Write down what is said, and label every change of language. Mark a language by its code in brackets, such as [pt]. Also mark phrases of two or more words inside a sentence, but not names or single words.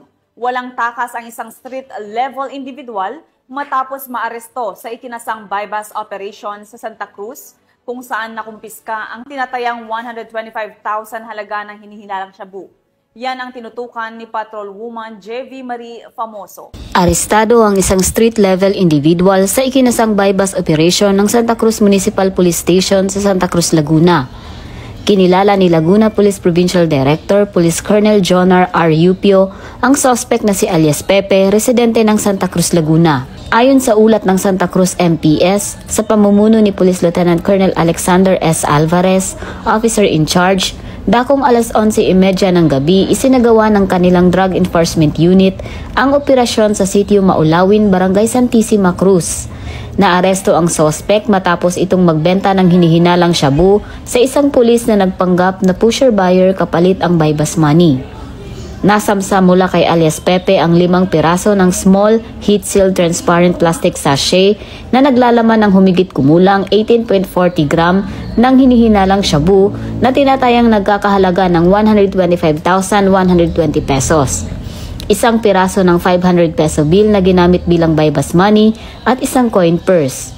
[tl] Walang takas ang isang [en] street-level individual [tl] matapos maaresto sa ikinasang [en] bypass operation [tl] sa Santa Cruz, kung saan nakumpiska ang tinatayang 125,000 halaga ng hinihinalang shabu. Yan ang tinutukan ni Patrolwoman JV Marie Famoso. Arestado ang isang [en] street-level individual [tl] sa ikinasang [en] bypass operation [tl] ng Santa Cruz Municipal Police Station sa Santa Cruz, Laguna. Kinilala ni Laguna Police Provincial Director Police Colonel Jonar R. Yupio ang suspect na si alias Pepe, residente ng Santa Cruz, Laguna. Ayon sa ulat ng Santa Cruz MPS, sa pamumuno ni Police Lieutenant Colonel Alexander S. [en] Alvarez, officer in charge, [tl] dakong alas 11:30 ng gabi isinagawa ng kanilang Drug Enforcement Unit ang operasyon sa sitio Maulawin, Barangay Santissima Cruz. Naaresto ang suspect matapos itong magbenta ng hinihinalang shabu sa isang pulis na nagpanggap na [en] pusher buyer [tl] kapalit ang [en] bypass money. [tl] Nasamsa mula kay alias Pepe ang 5 piraso ng [en] small, heat-sealed transparent plastic sachet [tl] na naglalaman ng humigit kumulang 18.40 gram ng hinihinalang shabu na tinatayang nagkakahalaga ng 125,120 pesos. Isang piraso ng 500 [en] peso bill [tl] na ginamit bilang [en] bypass money [tl] at isang [en] coin purse.